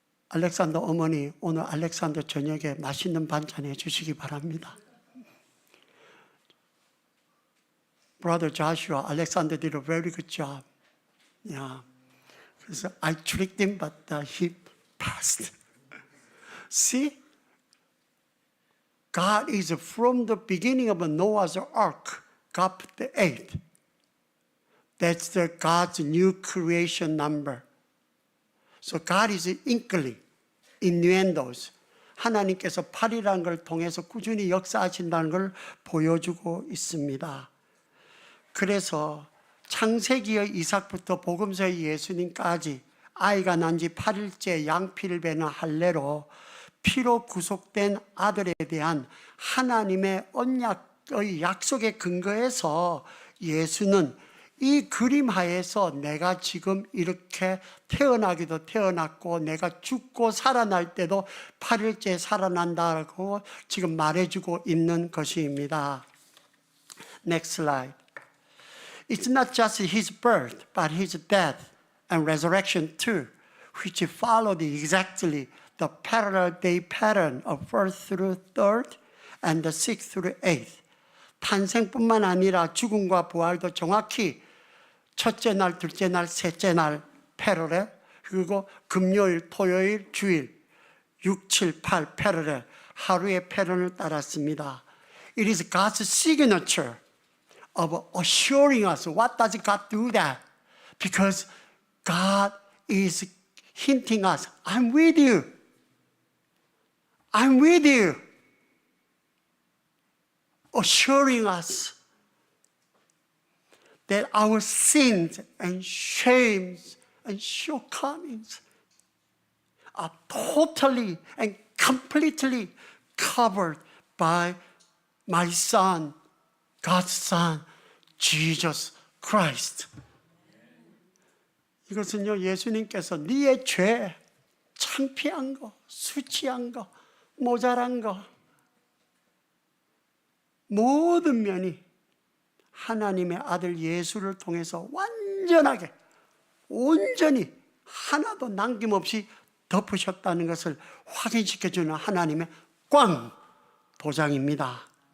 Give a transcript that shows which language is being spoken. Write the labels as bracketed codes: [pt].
[ko] 알렉산더 어머니, 오늘 알렉산더 저녁에 맛있는 반찬 해주시기 바랍니다. [en] Brother Joshua, Alexander did a very good job. Yeah. [ko] 그래서 [en] I tricked him, but he passed. See? God is from the beginning of Noah's ark, God put the 8. That's the God's new creation number. So God is inkling, innuendos. [ko] 하나님께서 8이라는 걸 통해서 꾸준히 역사하신다는 걸 보여주고 있습니다. 그래서 창세기의 이삭부터 복음서의 예수님까지 아이가 난 지 8일째 양피를 베는 할례로 피로 구속된 아들에 대한 하나님의 언약의 약속에 근거해서 예수는 이 그림 하에서 내가 지금 이렇게 태어나기도 태어났고 내가 죽고 살아날 때도 8일째 살아난다고 지금 말해주고 있는 것입니다. [en] Next slide. It's not just his birth, but his death and resurrection too, which followed exactly the parallel day pattern of 1st through 3rd and the 6th through 8th. [ko] 탄생뿐만 아니라 죽음과 부활도 정확히 첫째 날, 둘째 날, 셋째 날 패러렐, 그리고 금요일, 토요일, 주일 6, 7, 8 패러렐 하루의 패런을 따랐습니다. [en] It is God's signature of assuring us. What does God do that? Because God is hinting us, I'm with you. I'm with you. Assuring us that our sins and shames and shortcomings are totally and completely covered by my Son, God's Son, Jesus Christ. [ko] 이것은요, 예수님께서 네의 죄, 창피한 거, 수치한 거, 모자란 거, 모든 면이 하나님의 아들 예수를 통해서 완전하게 온전히 하나도 남김없이 덮으셨다는 것을 확인시켜주는 하나님의 꽝 도장입니다.